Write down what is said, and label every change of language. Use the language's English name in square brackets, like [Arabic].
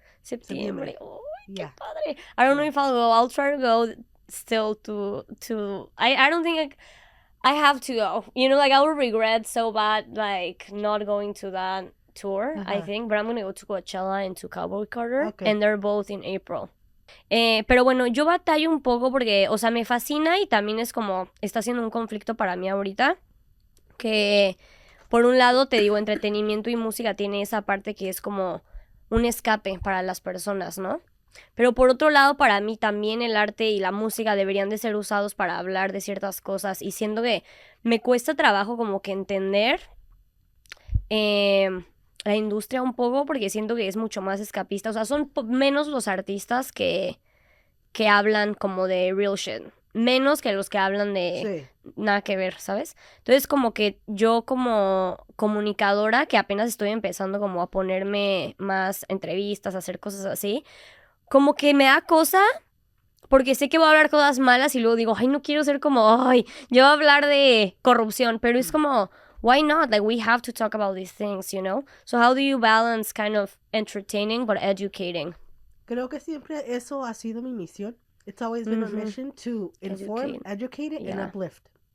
[Spanish] Septiembre. Oh, qué padre. [English] I don't know if I'll go. I'll try to go still to I don't think I have to go, you know, like I will regret so bad like not going to that tour, I think, but I'm gonna go to Coachella and to Cowboy Carter, and they're both in April. [Spanish] Pero bueno, yo batallo un poco porque, o sea, me fascina y también es como, está siendo un conflicto para mí ahorita, que por un lado te digo, entretenimiento y música tiene esa parte que es como un escape para las personas, ¿no? Pero por otro lado, para mí también el arte y la música deberían de ser usados para hablar de ciertas cosas y siento que me cuesta trabajo como que entender la industria un poco porque siento que es mucho más escapista, o sea, son menos los artistas que hablan como de [English] real shit, [Spanish] menos que los que hablan de nada que ver, ¿sabes? Entonces como que yo como comunicadora que apenas estoy empezando como a ponerme más entrevistas, a hacer cosas así, como que me da cosa porque sé que voy a hablar cosas malas y luego digo, ay, no quiero ser como, ay, yo voy a hablar de corrupción, pero es como, [English] why not? Like, we have to talk about these things, you know? So how do you balance kind of entertaining but educating? [Spanish] Creo que siempre eso ha sido mi misión. [English] It's always been a mission to inform, educate and uplift.